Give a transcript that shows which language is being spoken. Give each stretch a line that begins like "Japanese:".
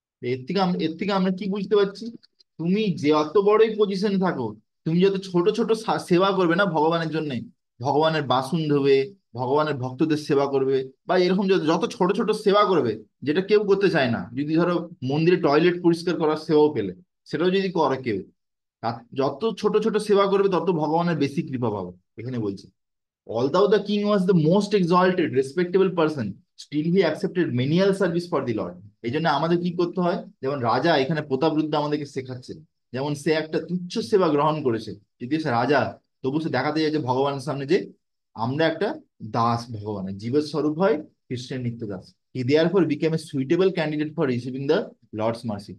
Bangla: এর থেকে আমরা কি বুঝতে পারছি? তুমি যে অত বড়ই পজিশনে থাকো, তুমি যত ছোট ছোট সেবা করবে না ভগবানের জন্য, ভগবানের বাসন ধোবে, ভগবানের ভক্তদের সেবা করবে, বা এরকম যত যত ছোট ছোট সেবা করবে, যেটা কেউ করতে চায় না, যদি ধরো মন্দিরে টয়লেট পরিষ্কার করার সেবাও পেলে, সেটাও যদি করে কেউ, যত ছোট ছোট সেবা করবে তত ভগবানের বেশি কৃপা পাবে। এখানে বলছে,
English: although the king was the most exalted respectable person, still he accepted menial service for the lord।
Bangla: এই জন্য আমাদের কি করতে হয়, যেমন রাজা এখানে প্রতাপরুদ্ধ আমাদেরকে শেখাচ্ছে, যেমন সে একটা তুচ্ছ সেবা গ্রহণ করেছে, যদি সে রাজা, তবু সে দেখাতে চাইছে ভগবানের সামনে যে আমরা একটা দাস, ভগবানের জীবের স্বরূপ হয় কৃষ্ণের নিত্য দাস।
English: He therefore became a suitable candidate for receiving the lord's mercy.